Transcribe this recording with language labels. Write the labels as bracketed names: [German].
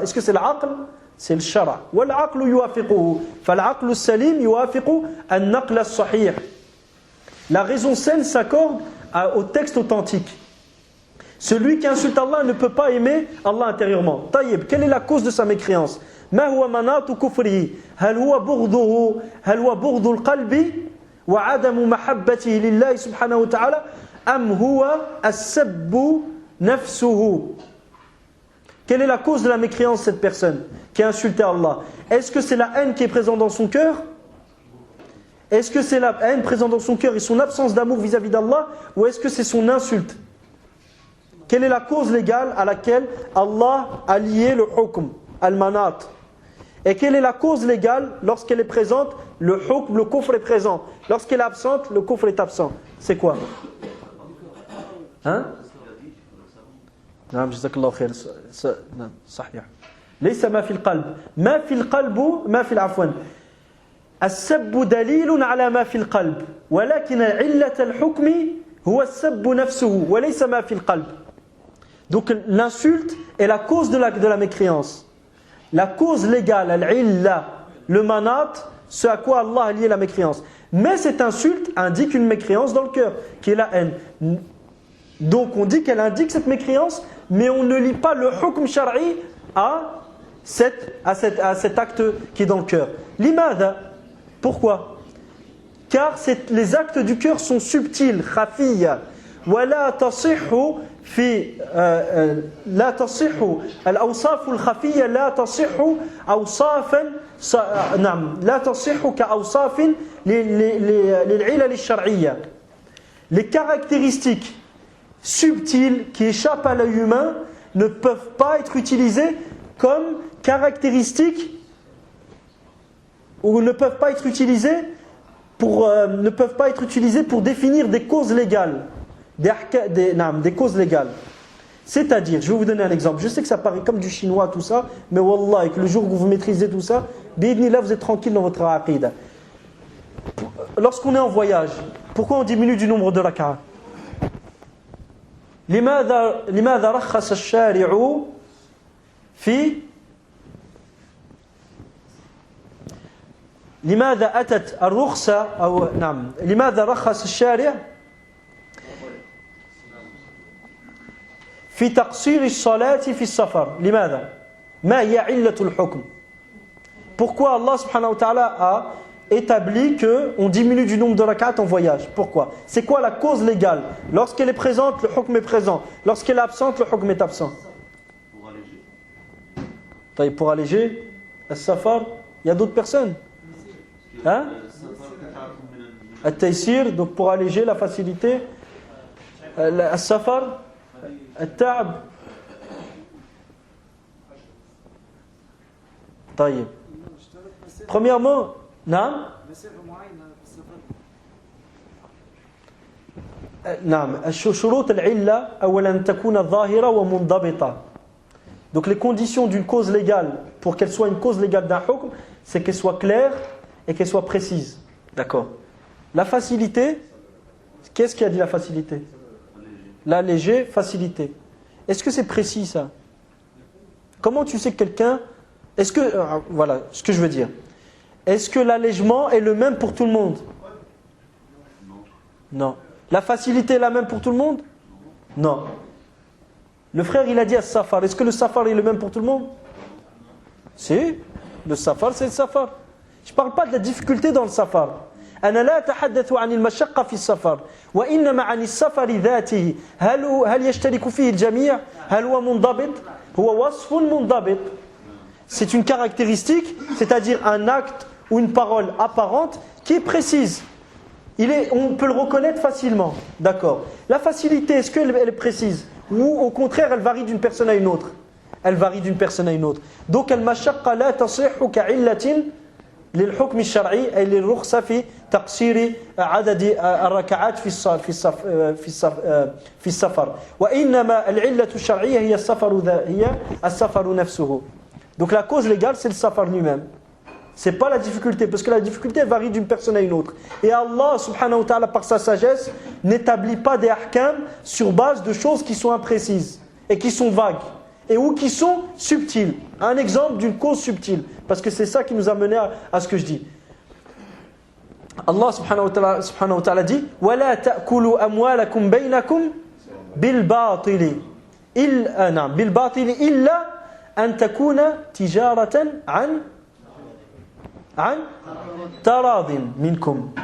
[French] Est-ce que c'est l'aql? C'est le shara. [Arabic] وَالْعَقْلُ يُوَافِقُهُ فَالْعَقْلُ السَّلِيمُ يُوَافِقُ النَّقْلَ الصَّحِيحِ. [French] La raison saine s'accorde au texte authentique. Celui qui insulte Allah ne peut pas aimer Allah intérieurement. Taïb, quelle est la cause de sa mécréance? [Arabic] ما هو مناط كفره؟ هل هو بغض القلب وعدم محبته لله سبحانه وتعالى أم هو السب نفسه؟ [French] Quelle est la cause de la mécréance de cette personne qui a insulté Allah? Est-ce que c'est la haine qui est présente dans son cœur? Est-ce que c'est la haine présente dans son cœur et son absence d'amour vis-à-vis d'Allah? Ou est-ce que c'est son insulte? Quelle est la cause légale à laquelle Allah a lié le hukm, al-manat? Et quelle est la cause légale lorsqu'elle est présente? Le hukm, le kufr est présent. Lorsqu'elle est absente, le kufr est absent. C'est quoi? Hein? [Arabic] نعم جزاك الله خير نعم صحيح ليس ما في القلب ما في القلب ما في العفو السب دليل على ما في القلب ولكن علة الحكم هو السب نفسه وليس ما في القلب. [French] Donc l'insulte est la cause de la mécréance. La cause légale, al-illa, le manat, ce à quoi Allah a lié la mécréance. Mais cette insulte indique une mécréance dans le cœur, qui est la haine. Donc on dit qu'elle indique cette mécréance, mais on ne lit pas le hukm shar'i à cet acte qui est dans le cœur. Limada, pourquoi? Car les actes du cœur sont subtils, khafiyya. [Arabic] ولا تصح في لا تصح الأوصاف الخفية لا تصح أوصافا نعم لا تصح كأوصاف للعلل الشرعية. [French] Les caractéristiques subtiles qui échappent à l'œil humain ne peuvent pas être utilisées comme caractéristiques ou ne peuvent pas être utilisées pour définir des causes légales. Des causes légales. C'est-à-dire, je vais vous donner un exemple. Je sais que ça paraît comme du chinois tout ça, mais wallah, que le jour où vous maîtrisez tout ça, bi'idhnillah, vous êtes tranquille dans votre aqida. Lorsqu'on est en voyage, pourquoi on diminue du nombre de rak'a? [Arabic] لماذا رخص الشارع في لماذا أتت الرخصة أو نعم لماذا رخص الشارع في تقصير الصلاة في السفر؟ لماذا؟ ما هي علة الحكم؟ [French] Pourquoi Allah subhanahu wa ta'ala a établi qu'on diminue du nombre de rak'at en voyage? Pourquoi? C'est quoi la cause légale? Lorsqu'elle est présente, le hukm est présent. Lorsqu'elle est absente, le hukm est absent. Pour alléger. Pour alléger, al-safar, il y a d'autres personnes? Hein? Al-taysir, donc pour alléger la facilité. Al-safar, al-ta'ab. [Arabic] طيب. Premièrement, نعم نعم شروط العلة أولا أن تكون ظاهرة ومنضبطة. [French] Donc les conditions d'une cause légale pour qu'elle soit une cause légale d'un hukm, c'est qu'elle soit claire et qu'elle soit précise. D'accord. La facilité, qu'est-ce qui a dit la facilité? L'alléger, facilité. Est-ce que c'est précis ça? Comment tu sais que quelqu'un... Est-ce que... voilà ce que je veux dire. Est-ce que l'allègement est le même pour tout le monde? Non. La facilité est la même pour tout le monde? Non. Le frère il a dit à safar. Est-ce que le safar est le même pour tout le monde? Si. Le safar c'est le safar. Je ne parle pas de la difficulté dans le safar. [Arabic] أنا لا أتحدث عن المشقة في السفر وإنما عن السفر ذاته. هل يشترك فيه الجميع؟ هل هو منضبط؟ هو وصف منضبط. [French] C'est une caractéristique, c'est-à-dire un acte ou une parole apparente qui est précise. On peut le reconnaître facilement. D'accord. La facilité, est-ce qu'elle est précise? Ou au contraire, elle varie d'une personne à une autre? Elle varie d'une personne à une autre. [Arabic] Donc, al-mashaqqa la tasihhu ka'illatin للحكم الشرعي أي للرخصة في تقصير عدد الركعات في السفر وإنما العلة الشرعية هي السفر نفسه. [French] Donc la cause légale c'est le safar lui-même. C'est pas la difficulté parce que la difficulté varie d'une personne à une autre. Et Allah subhanahu wa ta'ala par sa sagesse n'établit pas des ahkam sur base de choses qui sont imprécises et qui sont vagues et ou qui sont subtiles. Un exemple d'une cause subtile parce que c'est ça qui nous a mené à ce que je dis. [Arabic] Allah subhanahu wa ta'ala dit وَلَا تَأْكُلُوا أَمْوَالَكُمْ بَيْنَكُمْ بِالْبَاطِلِ إِلَّا أن تكون تجارة عن تراض منكم.